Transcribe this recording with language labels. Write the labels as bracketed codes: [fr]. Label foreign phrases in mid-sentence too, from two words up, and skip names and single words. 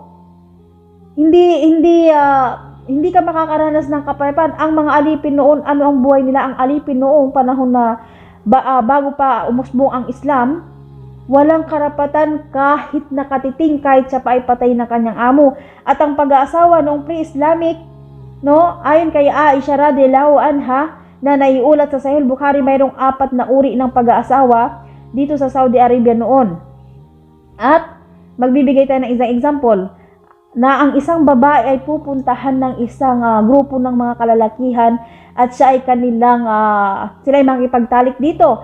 [tl] Hindi ka makakaranas ng kapayapaan. Ang mga alipin noon, ano ang buhay nila? Ang alipin noong panahon na bago pa umusbong ang Islam, walang karapatan kahit nakatiting, kahit siya pa ay patay ng kanyang amo. At ang pag-aasawa noong pre-Islamic, no, ayon kay Aisha [ar] رضي الله عنها, [tl] na naiulat sa Sahih Bukhari, mayroong 4 na uri ng pag-aasawa dito sa Saudi Arabia noon. At magbibigay tayo ng isang example na ang isang babae ay pupuntahan ng isang grupo ng mga kalalakihan at siya ay sila ay makikipagtalik dito.